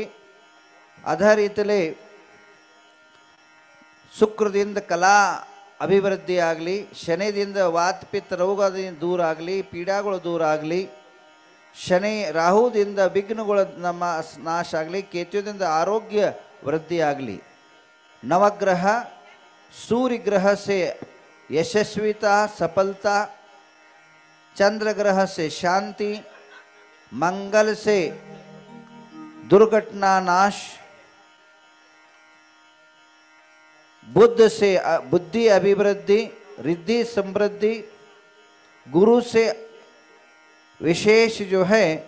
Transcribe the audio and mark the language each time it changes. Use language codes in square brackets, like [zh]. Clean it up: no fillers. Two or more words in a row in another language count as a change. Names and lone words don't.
[kn] ಅದೇ ರೀತಿಯಲ್ಲಿ ಶುಕ್ರದಿಂದ ಕಲಾ ಅಭಿವೃದ್ಧಿ ಆಗಲಿ. ಶನಿದಿಂದ ವಾತಪಿತ್ತ ರೋಗದಿಂದ ದೂರ ಆಗಲಿ. ಪೀಡಾಗಳು ದೂರ ಆಗಲಿ. ಶನಿ ರಾಹುದಿಂದ ವಿಘ್ನಗಳು ನಮ್ಮ ನಾಶ ಆಗಲಿ. ಕೇತುವಿನಿಂದ ಆರೋಗ್ಯ ವೃದ್ಧಿ ಆಗಲಿ. [hi] नवग्रह सूर्य ग्रह से यशस्विता सफलता, चंद्र ग्रह से शांति, मंगल से दुर्घटना नाश, बुध से बुद्धि अभिवृद्धि रिद्धि समृद्धि, गुरु से विशेष जो है